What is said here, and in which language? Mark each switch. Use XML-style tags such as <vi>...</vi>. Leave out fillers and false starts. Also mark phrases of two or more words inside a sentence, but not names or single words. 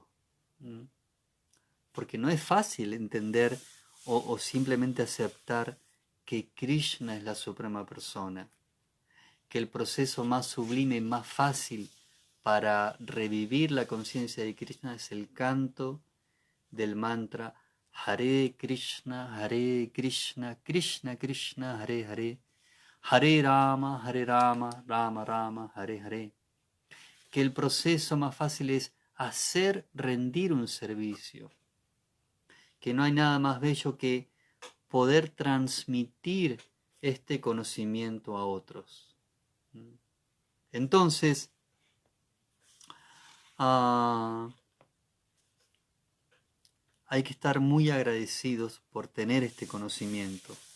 <es>Porque no es fácil entender o simplemente aceptar que Krishna es la suprema persona, que el proceso más sublime, más fácil para revivir la conciencia de Krishna es el canto del mantra</es> <sa>हरे कृष्ण कृष्ण कृष्ण हरे हरे हरे राम राम राम हरे हरे.</sa> <es>Que el proceso más fácil es hacer rendir un servicio. Que no hay nada más bello que poder transmitir este conocimiento a otros. Entonces, hay que estar muy agradecidos por tener este conocimiento.</es>